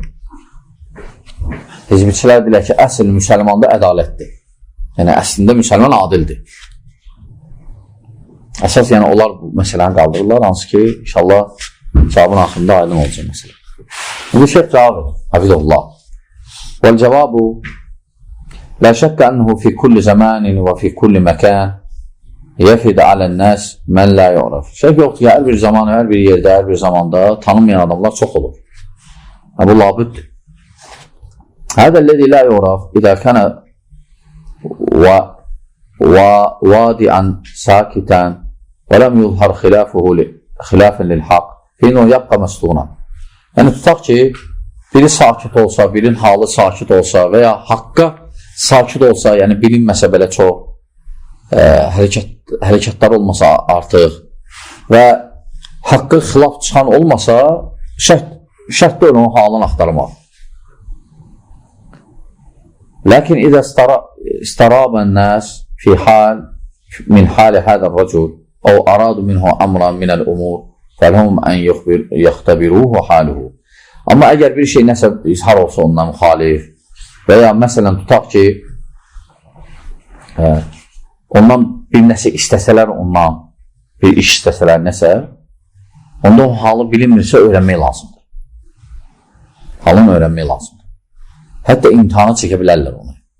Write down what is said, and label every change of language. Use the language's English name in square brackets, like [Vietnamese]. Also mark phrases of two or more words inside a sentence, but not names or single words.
[Azerbaijani] Hizbiçilər deyirlər ki, əsl müsəlmanda ədalətdir. Yəni, əslində müsəlman adildir. Əsas, yəni, onlar bu məsələni qaldırırlar, hansı ki, inşallah cavabın axırında aydın olacaq məsələ. Bu şeyh cavab edir, hafizullah. [Arabic] Vəl-cəvabu لا شك أنه في كل زمان وفي كل مكان يفد على الناس من لا يعرف. [Azerbaijani] Şək yoxdur ki, hər bir zaman, hər bir yerdə, hər bir zamanda tanınmayan adamlar çox olur. Bu labüddür. [Arabic] هذا الذي لا يعرف إذا كان وادعا ساكتا ولم يظهر خلافا للحق فإنه يبقى مسطونا. [Azerbaijani] Yəni tutaq ki, biri sakit olsa, birinin halı sakit olsa və ya haqqa sakit olsa, yəni bilinməsə belə çox hərəkətlər olmasa artıq və haqqı xilaf çıxan olmasa, şərt deyil onun halını axtarmaq. [Arabic] Lakin إذا استراب الناس في حال من حال هذا الرجل أو أرادوا منه أمرا من الأمور فلهم أن يختبروه حاله. [Azerbaijani] Amma əgər bir şey nəsə izhar olsa ondan müxalif və ya məsələn tutaq ki, ondan bir nəsə istəsələr, ondan bir iş istəsələr nəsə, onda o halı bilinmirsə öyrənmək lazımdır. Halını öyrənmək lazımdır. Hətta imtihanı çəkə bilərlər onu.